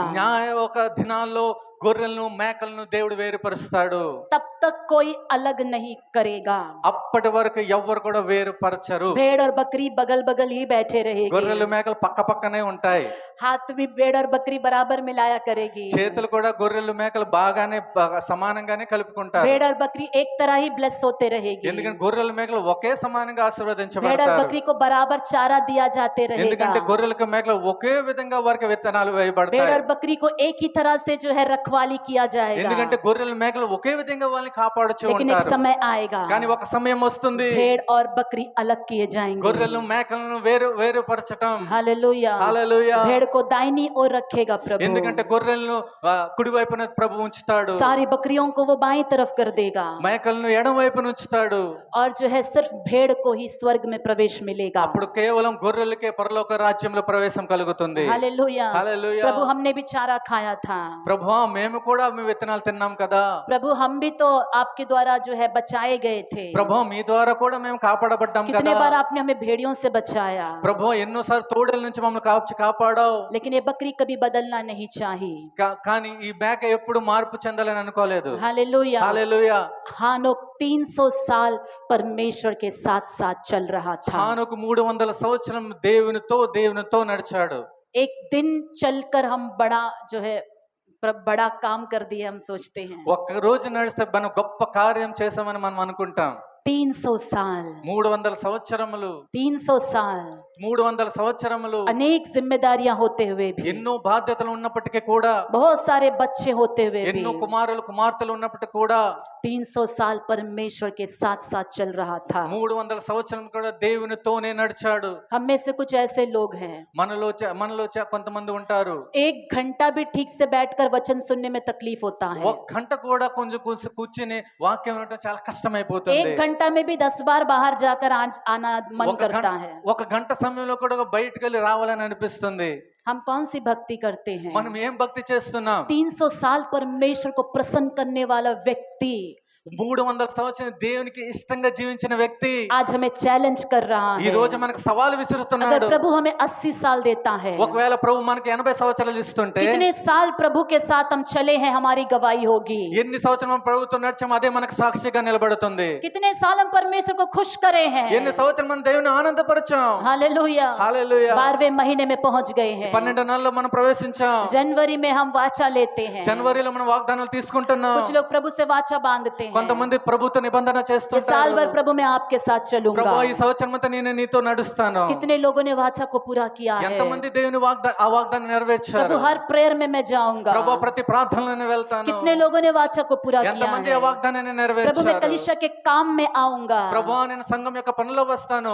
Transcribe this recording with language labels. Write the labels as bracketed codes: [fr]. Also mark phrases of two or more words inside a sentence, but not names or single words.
[te] న్యాయ ఒక దినాల్లో గొర్రెలను మేకలను దేవుడు వేరుపరుస్తాడు. [hi] तब तक कोई अलग नहीं करेगा। [te] అప్పటి వరకు ఎవ్వరు కూడా వేరుపరచరు. [hi] भेड़ और बकरी बगल बगल ही बैठे रहेंगे। [te] గొర్రెలు మేకలు పక్క పక్కనే ఉంటాయి. [hi] हाथ भी भेड़ और बकरी बराबर मिलाया करेगी। [te] చేతులు కూడా గొర్రెలు మేకలు బాగానే సమానంగానే కలుపుకుంటారు. [hi] भेड़ और बकरी एक तरह ही ब्लेस होते रहेगी। [te] ఎందుకంటే గొర్రెలు మేకలు ఒకే సమానంగా [hi] भेड़ और [te] ఆశీర్వదించబడతారు. [hi] बकरी को बराबर चारा दिया जाते रहेगा। [te] ఎందుకంటే గొర్రెలకు మేకలు ఒకే విధంగా వారికి విత్తనాలు [hi] भेड़ [te] వేయబడతాయి. [hi] और बकरी को एक ही तरह से जो है रखवाली किया जाएगा। [te] ఎందుకంటే గొర్రెలు మేకలు ఒకే విధంగా వాళ్ళని కాపాడుచూ [hi] लेकिन एक [te] ఉంటారు. [hi] समय आएगा [te] కానీ ఒక సమయం వస్తుంది [hi] भेड़ और बकरी अलग किए जाएंगे। [te] గొర్రెలు మేకలను వేరుపరచటం. [hi] हालेलुया। [te] హల్లెలూయా. [hi] भेड़ को दाहिनी ओर रखेगा प्रभु, [te] ఎందుకంటే గొర్రెలను కుడి వైపున ప్రభు ఉంచుతాడు. [hi] सारी बकरियों को वो बाईं तरफ कर देगा [te] మేకలను ఎడమ వైపున ఉంచుతాడు. [hi] और जो है सिर्फ भेड़ को ही स्वर्ग में प्रवेश मिलेगा। [te] అప్పుడు కేవలం గొర్రెలకే పరలోక రాజ్యంలో ప్రవేశం కలుగుతుంది. [hi] हालेलुया। [te] హల్లెలూయా. [hi] प्रभु हमने भी चारा खाया था। [te] ప్రభువా మేము కూడా మీ విత్తనాలు తిన్నాం కదా. [hi] प्रभु हम भी तो आपके द्वारा जो है बचाए गए थे। [te] ప్రభువా మీ ద్వారా కూడా మేము కాపాడబడ్డాం [hi] कितने [te] కదా. [hi] बार आपने हमें भेड़ियों से बचाया, [te] ప్రభువా ఎన్నోసార్లు తోడేల నుంచి మమ్మల్ని కాపాడావు. [hi] लेकिन ये बकरी कभी बदलना नहीं चाहिए। [te] కానీ ఈ మేక ఎప్పుడు మార్పు చెందాలని అనుకోలేదు. [hi] हालेलुया। [te] హల్లెలూయా. [hi] हानोक 300 साल परमेश्वर के साथ साथ चल रहा था। [te] హానోకు 300 సంవత్సరం దేవునితో నడిచాడు. [hi] एक दिन चलकर हम बड़ा जो है बड़ा काम कर दिए हम सोचते हैं। [te] ఒక్క రోజు నడిస్తే మనం గొప్ప కార్యం చేసామని మనం అనుకుంటాం. [hi] 300 साल [te] 300 సంవత్సరములు [hi] 300 साल [te] 300 సంవత్సరములు [hi] अनेक जिम्मेदारियां होते हुए भी, [te] ఎన్నో బాధ్యతలు ఉన్నప్పటికీ కూడా, [hi] बहुत सारे बच्चे होते हुए भी, [te] ఎన్నో కుమార్తెలు ఉన్నప్పటికీ కూడా [hi] 300 साल परमेश्वर के साथ साथ चल रहा था। [te] 300 సంవత్సరం కూడా దేవునితోనే నడిచాడు. [hi] हम में से कुछ ऐसे लोग हैं, [te] మనలో కొంతమంది ఉంటారు [hi] 1 घंटा भी ठीक से बैठकर वचन सुनने में तकलीफ होता है। [te] ఒక గంట కూడా కొంచెం కూర్చుని వాక్యం వినడం చాలా కష్టమైపోతుంది. [hi] 1 घंटा में भी 10 बार बाहर जाकर आना मन करता है। [te] ఒక గంట సమయంలో కూడా బయటికి వెళ్ళి రావాలని అనిపిస్తుంది. [hi] हम कौन सी भक्ति करते हैं? [te] మనం ఏం భక్తి చేస్తున్నాం? [hi] 300 साल परमेश्वर को प्रसन्न करने वाला व्यक्ति [te] 300 సంవత్సరం దేవునికి ఇష్టంగా జీవించిన వ్యక్తి [hi] आज हमें चैलेंज कर रहा [te] ఈ [hi] है। [te] రోజు మనకు సవాల్ [hi] अगर [te] విసురుతున్నాడు. [hi] प्रभु हमें 80 साल देता है, [te] ఒకవేళ ప్రభు మనకి 80 సంవత్సరాలు ఇస్తుంటే [hi] कितने साल प्रभु के साथ हम चले हैं हमारी गवाही होगी। [te] ఎన్ని సంవత్సరాలు మనం ప్రభుత్వం నడిచామో అదే మనకు సాక్షిగా నిలబడుతుంది. [hi] कितने साल हम परमेश्वर को खुश करे हैं। [te] ఎన్ని సంవత్సరాలు మనం దేవుని ఆనందపరిచాం. [hi] हालेलुया। [te] హల్లెలూయా. [hi] 12वें महीने में पहुंच गए हैं। [te] 12 నెలల్లో మనం ప్రవేశించాం. [hi] जनवरी में हम वाचा लेते हैं। [te] జనవరిలో మనం వాగ్దానాలు తీసుకుంటున్నాం. [hi] कुछ लोग प्रभु से वाचा बांधते हैं, [te] కొంతమంది ప్రభుత్వ నిబంధన [hi] ये साल [te] చేస్తుంటారు. [hi] भर प्रभु मैं आपके साथ चलूंगा। [te] ప్రభు ఈ సంవత్సరం అంతా నేను నీతో నడుస్తాను. [hi] कितने लोगों ने वाचा को पूरा किया है। [te] ఎంతమంది దేవుని వాగ్దానం నెరవేర్చారు. [hi] प्रभु हर प्रेयर में मैं जाऊंगा। [te] ప్రభు ప్రతి ప్రార్థనలో వెళ్తాను. [hi] कितने लोगों ने वाचा को पूरा किया [te] ఎంతమంది ఆ [hi] है। [te] వాగ్దానాన్ని [hi] प्रभु मैं [te] నెరవేర్చారు. [hi] कलीसिया के काम में आऊंगा। [te] ప్రభు నేను సంఘం యొక్క పనిలో వస్తాను.